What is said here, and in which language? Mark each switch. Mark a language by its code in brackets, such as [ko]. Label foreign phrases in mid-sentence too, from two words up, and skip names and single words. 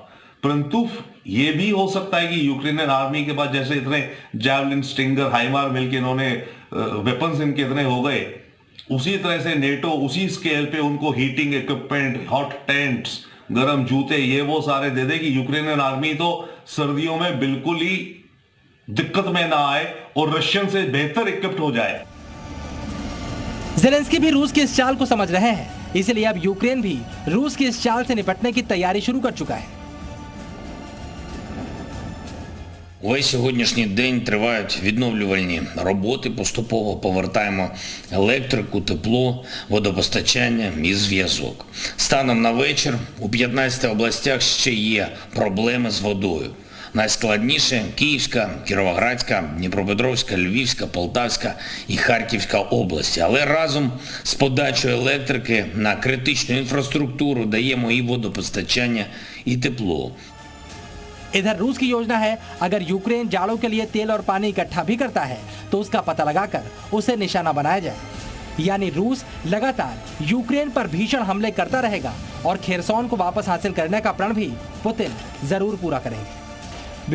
[hi] परंतु ये भी हो सकता है कि [en] Ukrainian army [hi] के पास जैसे इतने जैवलिन स्टिंगर हाइमार मिलके इन्होंने वेपन्स इनके इतने हो गए, उसी तरह से नेटो उसी स्केल पे उनको [en] heating equipment, hot tents, [hi] गर्म जूते, ये वो सारे दे दे कि [en] Ukrainian army [hi] तो सर्दियों में बिल्कुल ही दिक्कत में ना आए और रशियन से बेहतर इक्विप्ड हो जाए। ज़ेलेंस्की भी रूस की इस चाल को समझ रहे हैं, इसलिए अब यूक्रेन भी रूस की इस चाल से निपटने की तैयारी शुरू कर चुका है। [uk] Весь сьогоднішній день тривають відновлювальні роботи, поступово повертаємо електрику, тепло, водопостачання і зв'язок. Станом на вечір у 15 областях ще є проблеми з водою. Найскладніше – Київська, Кіровоградська, Дніпропетровська, Львівська, Полтавська і Харківська області. Але разом з подачою електрики на критичну інфраструктуру даємо і водопостачання, і тепло. [hi] इधर रूस की योजना है, अगर यूक्रेन जाड़ों के लिए तेल और पानी इकट्ठा भी करता है तो उसका पता लगाकर उसे निशाना बनाया जाए। यानी रूस लगातार यूक्रेन पर भीषण हमले करता रहेगा और खेरसॉन को वापस हासिल करने का प्रण भी पुतिन जरूर पूरा करेंगे।